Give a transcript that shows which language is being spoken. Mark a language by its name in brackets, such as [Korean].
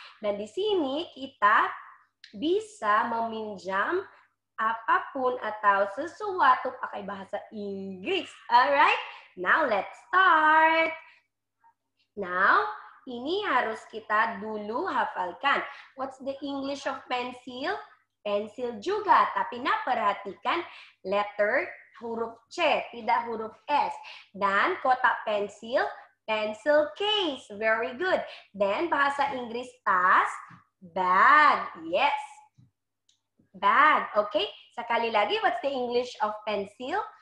[Indonesian] Dan di sini kita bisa meminjam apapun atau sesuatu pakai bahasa Inggris. [English] Alright, now let's start. Now, [Indonesian] ini harus kita dulu hafalkan. [English] What's the English of pencil? [Indonesian] Pensil juga, tapi perhatikan letter huruf C, tidak huruf S. Dan kotak pensil, [English] pencil case. Very good. [Indonesian] Then bahasa Inggris tas, [English] bag. Yes. Bag. Okay. [Indonesian] Sekali lagi, [English] what's the English of pencil?